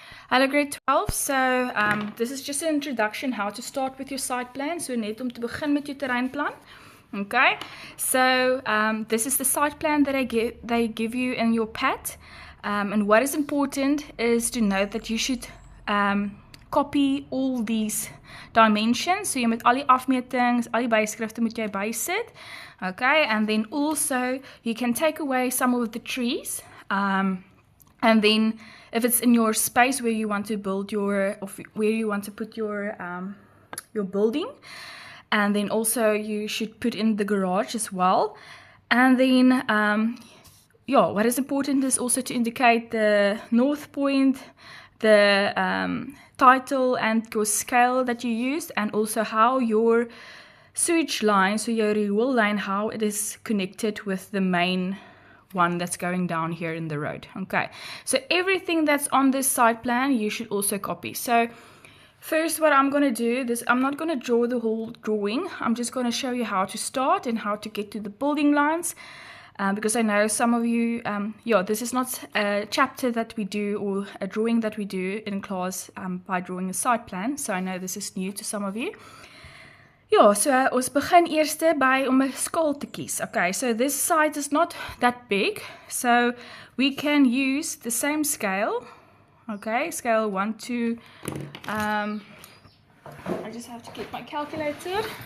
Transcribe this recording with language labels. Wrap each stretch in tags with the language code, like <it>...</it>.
<en>Hello grade 12, so this is just an introduction how to start with your site plan.</en> <af>So net om te begin met jou terreinplan.</af> <en>Okay, so this is the site plan that they give you in your PAT. And what is important is to note that you should copy all these dimensions.</en> <af>So jy moet al die afmetings, al die byskrifte moet jy bysit.</af> <en>Okay, and then also you can take away some of the trees. And then if it's in your space where you want to build or where you want to put your building, and then also you should put in the garage as well. And then what is important is also to indicate the north point, the title and your scale that you used, and also how your sewage line, so your riool line, how it is connected with the main one that's going down here in the road. Okay, so everything that's on this site plan you should also copy. So first what I'm going to do, I'm not going to draw the whole drawing. I'm just going to show you how to start and how to get to the building lines, because I know some of you, this is not a chapter that we do or a drawing that we do in class by drawing a site plan, so I know this is new to some of you.</en> <af>Ja, so ons begin eers by om 'n skaal te kies.</af> <en>Okay, so this site is not that big, so we can use the same scale. Okay, scale 1 to, I just have to get my calculator.</en>